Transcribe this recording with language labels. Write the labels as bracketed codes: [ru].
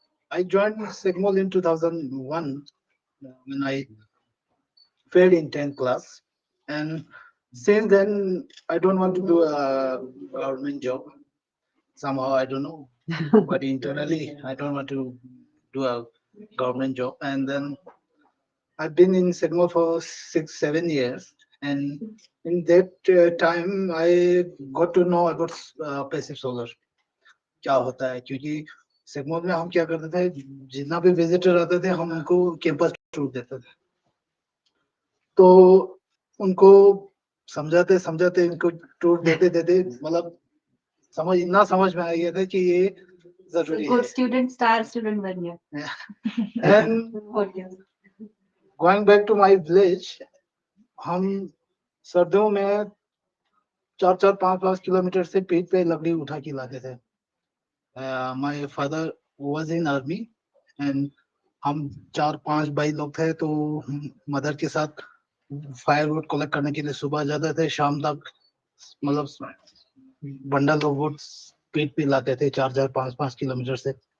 [en] I joined Sigmol in 2001 when I failed in 10th class and since then I don't want to do a government job somehow I don't know but internally I don't want to do a government job and then I've been in Sigmol for 6-7 years, and in that time I got to know about passive solar. [hi] क्या होता है क्योंकि सिग्मल में हम क्या करते थे जितना भी विजिटर आते थे हम उनको कैंपस टूर देते थे तो उनको समझाते समझाते इनको टूर देते देते मतलब इतना समझ में आ गया था कि ये जरूरी है [en] Good student, star student [hi] बन गया. [en] and Okay. going back to my village [hi] हम सर्दियों में 4-5 किलोमीटर से पेट पे लकड़ी उठा के लाते थे [en] my father was in army and [hi] हम 4-5 भाई लोग थे तो मदर के साथ फायरवुड कलेक्ट करने के लिए सुबह जाते थे शाम तक मतलब [en] bundle of wood [hi] पेट पे लाते थे 4-5 किलोमीटर से